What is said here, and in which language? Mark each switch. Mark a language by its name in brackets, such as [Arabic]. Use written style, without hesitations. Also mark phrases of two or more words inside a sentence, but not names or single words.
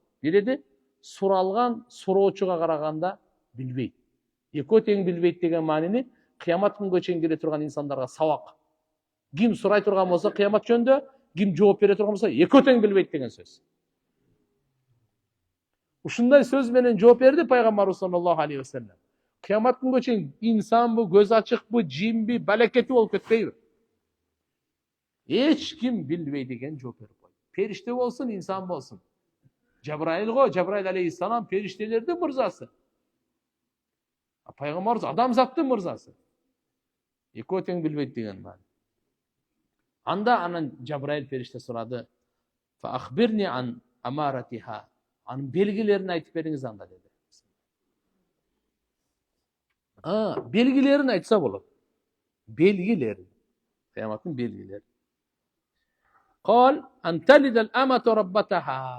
[Kyrgyz] Биледи, суралган суроочуга караганда билбейт. Экөө тең билбейт деген маанини кыямат күнгө чейин келе турган инсандарга сабак. Ким сурай турган болсо кыямат жөнүндө, ким жооп бере турган болсо экөө тең билбейт деген сөз. Ушундай сөз менен жооп берди пайгамбарыбыз [Arabic] صلى الله عليه وسلم. [Kyrgyz] Кыямат күнгө чейин инсанбы, көз ачыкпы, жинби, балекети болуп кетпейби? Эч ким билбей деген жооп берип койду. Периште болсун, инсан болсун. Жабраил го, Жабраил алейхиссалам периштелердин мырзасы. Пайгамбарыбыз адамзаттын мырзасы. Экөө тең билбейт деген маани. Анда анан Жабраил периште сурады. [Arabic] فأخبرني عن أمارتها. [Kyrgyz] Анын белгилерин айтып бериңиз анда деди. Белгилерин айтса болот. Белгилер. Кыяматтын белгилери. [Arabic] قال أن تلد الأمة ربتها.